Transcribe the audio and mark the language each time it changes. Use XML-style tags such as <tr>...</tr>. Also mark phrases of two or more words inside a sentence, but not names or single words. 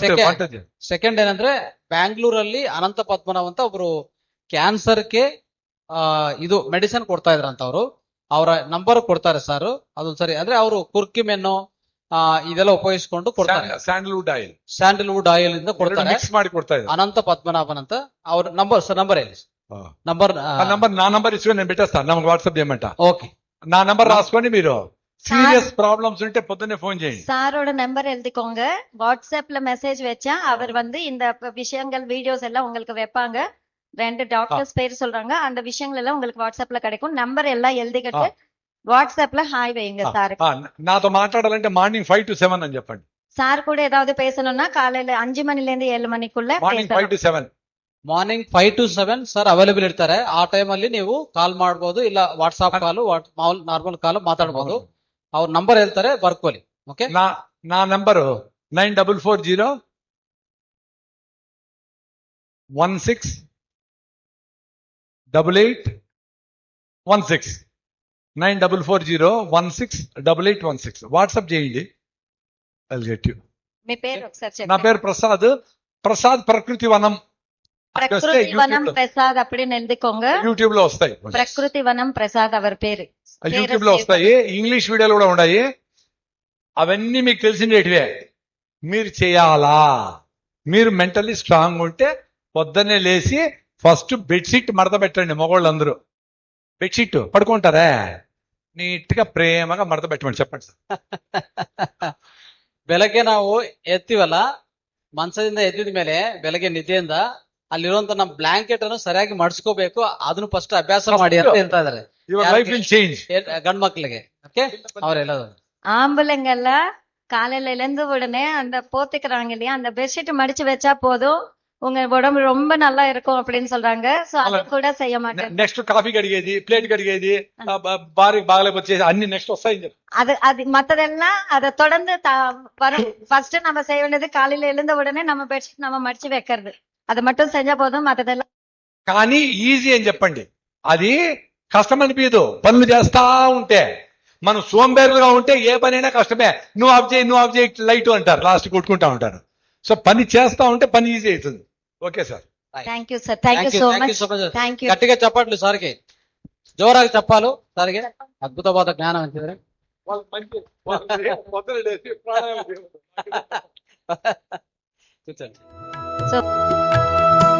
<kn>ಸೆಕೆಂಡ್ ಏನಂದ್ರೆ, ಬ್ಯಾಂಗ್ಳೂರಲ್ಲಿ ಅನಂತ ಪದ್ಮನಾಭ್ ಅಂತ ಒಬ್ರು ಕ್ಯಾನ್ಸರ್ಗೆ ಇದು ಮೆಡಿಸಿನ್ ಕೊಡ್ತಾ ಇದ್ರಂತ. ಅವರು ಅವರ ನಂಬರ್ ಕೊಡ್ತಾರೆ ಸರ್, ಅದೊಂದ್ಸರಿ. ಅಂದ್ರೆ ಅವರು ಕುರ್ಕಿಮೆನ್ನು ಇದೆಲ್ಲ ಉಪಯೋಗಿಸ್ಕೊಂಡು ಕೊಡ್ತಾರೆ.</kn> <en>sandalwood oil, sandalwood oil</en> <kn>ಇಂದ ಕೊಡ್ತಾರೆ. ಮಿಕ್ಸ್ ಮಾಡಿ ಕೊಡ್ತಾ ಇದ್ದಾರೆ. ಅನಂತ ಪದ್ಮನಾಭನ್ ಅಂತ ಅವ್ರ ನಂಬರ್ ಸರ್, ನಂಬರ್ ಹೇಳಿ నంబర్.</kn> <te>నా నంబర్ ఇచ్చుకొని నేను పెట్టేస్తాను, నాకు వాట్సాప్ చేయమంట. ఓకే, నా నంబర్ రాసుకోండి, మీరు</te> <en>serious problems</en> <te>ఉంటే పొద్దున్నే ఫోన్ చేయండి.</te> <ta>சாரோட நம்பர் எழுதிக்கோங்க. வாட்ஸ்அப்ல மெசேஜ் வச்சா அவர் வந்து இந்த விஷயங்கள் வீடியோஸ் எல்லாம் உங்களுக்கு வைப்பாங்க. 2 டாக்டர்ஸ் பேர் சொல்றாங்க, அந்த விஷயங்கள் எல்லாம் உங்களுக்கு வாட்ஸ்அப்ல கிடைக்கும். நம்பர் எல்லாம் எழுதிக்கிட்டு வாட்ஸ்அப்ல</ta> <te>హాయ్ వేయండి సార్. నాతో మాట్లాడాలంటే మార్నింగ్ 5 to 7 అని చెప్పండి.</te> <ta>சார் கூட ஏதாவது பேசணும்னா காலையில 5 மணில இருந்து 7 மணிக்குள்ள</ta> <te>మార్నింగ్ 5 to 7.</te> <kn>ಮಾರ್ನಿಂಗ್ 5 to 7</kn> <en>sir available</en> <kn>ಇರ್ತಾರೆ. ಆ ಟೈಮ್ ಅಲ್ಲಿ ನೀವು ಕಾಲ್ ಮಾಡಬಹುದು, ಇಲ್ಲ</kn> <en>WhatsApp call, normal call</en> <kn>ಮಾತಾಡಬಹುದು. ಅವ್ರ ನಂಬರ್ ಹೇಳ್ತಾರೆ, ಬರ್ಕೊಳ್ಳಿ. ಓಕೆ,</kn> <te>నా నంబరు 9440 16 88 16 9440 16 88 16. వాట్సాప్ చేయండి,</te> <en>I'll get you.</en> <te>మీ పేరు ఒకసారి నా చెప్పండి. పేరు ప్రసాద్ ప్రకృతి వనం. ప్రకృతి వనం ప్రసాద్</te> <ta>அப்படின்னு எழுதிக்கோங்க.</ta> <te>యూట్యూబ్ లో వస్తాయి, ప్రకృతి వనం ప్రసాద్ అవర్ పేరు యూట్యూబ్ లో వస్తాయి. ఇంగ్లీష్ వీడియోలు కూడా ఉన్నాయి. అవన్నీ మీకు తెలిసినటివే, మీరు చేయాలా. మీరు</te> <en>mentally strong</en> <te>ఉంటే పొద్దున్నే లేచి</te> <en>first bedsheet</en> <te>మడత పెట్టండి. మగవాళ్ళందరూ బెడ్షీట్ పడుకుంటారా, నీట్ గా ప్రేమగా మడత పెట్టమని చెప్పండి సార్.</te> <kn>ಬೆಳಗ್ಗೆ ನಾವು ಎತ್ತೀವಲ್ಲ, ಮಂಚದಿಂದ ಎದ್ದಿದ ಮೇಲೆ ಬೆಳಗ್ಗೆ ನಿದ್ದೆಯಿಂದ ಅಲ್ಲಿರುವಂತ ನಮ್ಮ ಬ್ಲಾಂಕೆಟ್ ಅನ್ನು ಸರಿಯಾಗಿ ಮಡ್ಸ್ಕೋಬೇಕು. ಅದನ್ನು ಫಸ್ಟ್ ಅಭ್ಯಾಸ ಮಾಡಿ ಅಂತ ಹೇಳ್ತಾ ಇದಾರೆ</kn> <en>your life will change.</en> <kn>ಗಂಡ್ ಮಕ್ಳಿಗೆ ಓಕೆ, ಅವರೆಲ್ಲ</kn> <ta>ஆம்பளைங்க எல்லாம் காலையில எழுந்த உடனே அந்த போத்திக்கிறாங்க இல்லையா, அந்த பெட்ஷீட் மடிச்சு வச்சா போதும், உங்க உடம்பு ரொம்ப நல்லா இருக்கும் அப்படின்னு சொல்றாங்க. சோ அது கூட செய்ய மாட்டேன்.</ta> <en>next coffee</en> <te>కడిగేది, ప్లేట్ కడిగేది, భార్యకి బాగలేకపోతే అన్ని నెక్స్ట్ వస్తాయి.</te> <ta>அது மத்ததெல்லாம் அதை தொடர்ந்து வரும். ஃபர்ஸ்ட் நம்ம செய்ய வேண்டியது காலையில எழுந்த உடனே நம்ம பெட்ஷீட் நம்ம மடிச்சு வைக்கிறது. அதை மட்டும் செஞ்சா போதும், மத்ததெல்லாம்.</ta> <te>కానీ ఈజీ అని చెప్పండి, అది కష్టం అనిపించదు. పనులు చేస్తా ఉంటే, మనం సోంబేరులుగా ఉంటే ఏ పనైనా కష్టమే. నువ్వు ఆఫ్ చేయి లైట్ అంటారు, లాస్ట్ కొట్టుకుంటా ఉంటారు. సో పని చేస్తా ఉంటే పని ఈజీ అవుతుంది.</te> <en>okay sir, thank you sir, thank you so much, thank you.</en> <te>గట్టిగా చెప్పట్లు సార్కి, జోరాಗಿ చెప్పాలి సార్ಗೆ.</te> <kn>అద్భుతವಾದ ಜ್ಞಾನ ಅಂತಿದ್ರೆ సో</kn>